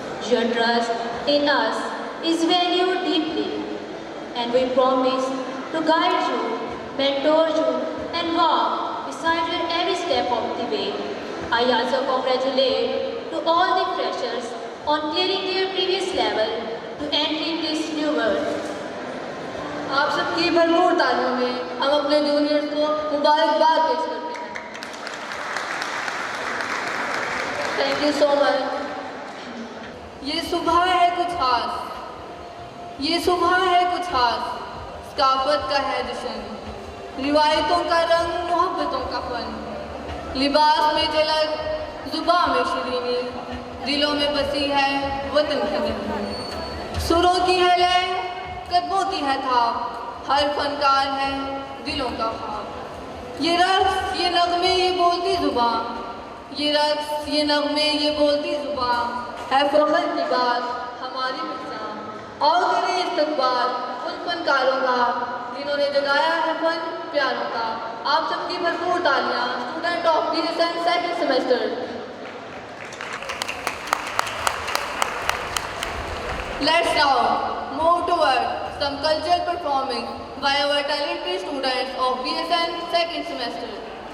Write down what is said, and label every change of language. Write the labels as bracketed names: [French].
[English] Your trust in us is valued deeply, and we promise to guide you, mentor you, and walk beside you every step of the way. I also congratulate to all the freshers on clearing their previous level to entering this new world. [Hindi] आप सबकी भरपूर तालियों में हम अपने juniors को मुबारकबाद पेश करते हैं। [English] Thank you so much. [Hindi] ये सुबह है कुछ खास, ये सुबह है कुछ खास, सकाफत का है जश्न, रिवायतों का रंग, मोहब्बतों का फन, लिबास में झलक, जुबां में शीरीनी, दिलों में बसी है वतन की धुन, सुरों की है लय, कदमों की है थाप, हर फनकार है दिलों का ख्वाब। ये रक्स, ये नगमे, ये बोलती जुबां, ये रक्स, ये नगमे, ये बोलती जुबां, है फख्र की बात हमारी पहचान। और करें इस्तकबाल उन फनकारों का जिन्होंने जगाया है फन प्यारों का। आप सबकी भरपूर तालियां। [English] Student of BSN second semester. Let's now move toward some cultural performing by our talented students of BSN second semester.